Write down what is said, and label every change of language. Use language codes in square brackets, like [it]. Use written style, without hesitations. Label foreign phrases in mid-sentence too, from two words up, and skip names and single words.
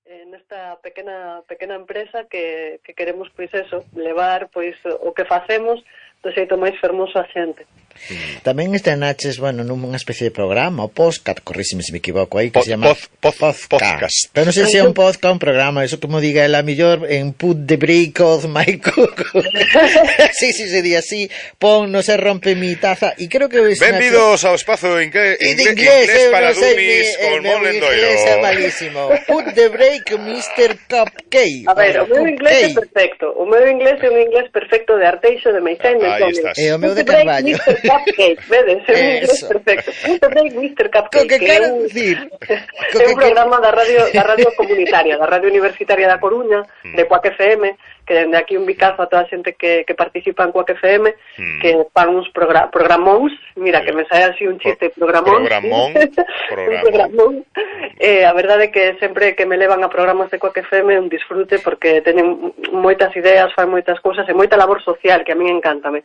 [gl] nesta pequena empresa que queremos, pois eso, levar pois o que facemos do xeito máis fermoso a xente. Tamén estrenaches, bueno, nunha especie de programa, o podcast, corrísime se me equivoco aí, que [es] se llama [gl] podcast. Pero non sei se é un podcast ou un programa, eso como diga ela mellor, en [en] put the break of my cook. [gl] Sí, se di así, pon, [es] no se rompe mi taza, [gl] e creo que... Benvidos ao espazo inglés para dummies con Mon Lendoiro. Inglés é malísimo. [en] Put the break, Mr. Cupcake. [gl] A ver, o meu inglés é perfecto. O meu inglés é un inglés perfecto de Arteixo, de Meisén, de Antonio. E o meu de Carballo. Cupcake, vedes, é un inglés perfecto. [en] Punto break, Mr. Cupcake. [gl] Que quero dicir? É un programa da radio comunitaria, da Radio Universitaria da Coruña, de Cuac FM, que dende aquí un bicazo a toda a xente que participa en Cuac FM, que fan uns programóns, mira, que me sae así un chiste, programón. A verdade é que sempre que me levan a programas de Cuac FM é un disfrute, porque teñen moitas ideas, fan moitas cousas e moita labor social, que a min encántame.